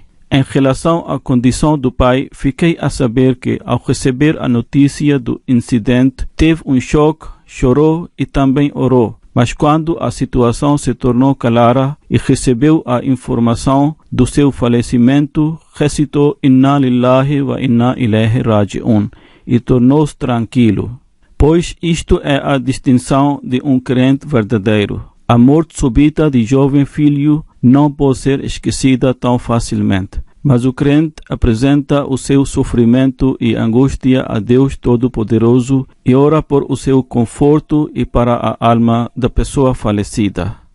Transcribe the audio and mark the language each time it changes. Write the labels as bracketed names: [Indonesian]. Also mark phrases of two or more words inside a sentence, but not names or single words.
[Portuguese] Em relação à condição do pai, fiquei a saber que, ao receber a notícia do incidente, teve um choque, chorou e também orou. Mas quando a situação se tornou clara e recebeu a informação do seu falecimento, recitou [Arabic] إنا لله وإنا إليه راجعون [Portuguese] e tornou-se tranquilo, pois isto é a distinção de um crente verdadeiro. A morte súbita de jovem filho não pode ser esquecida tão facilmente, mas o crente apresenta o seu sofrimento e angústia a Deus Todo-Poderoso e ora por o seu conforto e para a alma da pessoa falecida.